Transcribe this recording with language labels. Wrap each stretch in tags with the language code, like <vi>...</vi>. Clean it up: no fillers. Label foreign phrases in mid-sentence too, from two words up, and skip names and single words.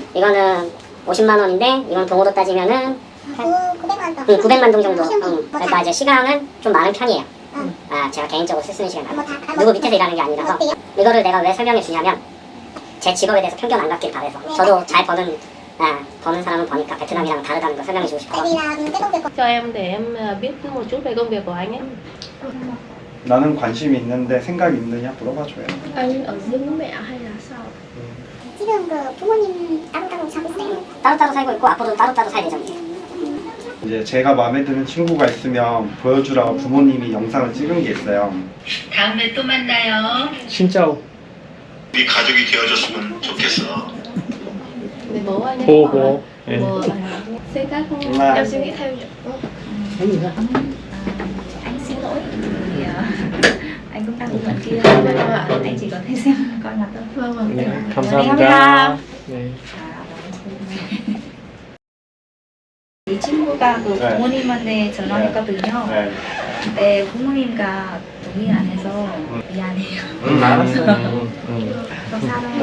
<ko>그리고 이거는 50만 원인데 이건 동으로 따지면은 900만 동 정도. 그러니까 이제 시간은 좀 많은 편이에요. 제가 개인적으로 쓰는 시간 누구 밑에서 일하는 게 아니라서. 이거를 내가 왜 설명해 주냐면 제 직업에 대해서 편견 안 갖길 바래서. 저도 잘 버는 사람은 버니까 베트남이랑 다르다는 걸 설명해 주고 싶어요.</ko> <vi>Cho em để em biết một chút về công việc của anh ấy.</vi> <ko>나는 관심이 있는데 생각이 있느냐 물어봐줘요.</ko> <vi>Anh ở riêng với mẹ hay là sao?</vi> <ko>지금 그 부모님 따로따로 살고 있어요. 따로따로 살고 있고 앞으로도 따로따로 살 예정이에요. 이제 제가 마음에 드는 친구가 있으면 보여주라고 부모님이 영상을 찍은 게 있어요. 다음에 또 만나요. 진짜오. 우리 가족이 되어줬으면 좋겠어.</ko> <vi>Để bố anh ấy Bố, hỏi bố. là bố xây các À. em suy nghĩ theo Anh xin lỗi vì anh cũng đang bận kia. Anh chỉ có thể xem coi mặt thôi. vâng vâng.</vi> <ko>네, 감사합니다. 네. 이 친구가 그 네. 부모님한테 전화했거든요. 네. 근데 부모님과 동의 안 해서 미안해요. 알았어요. 감사합니다.</ko>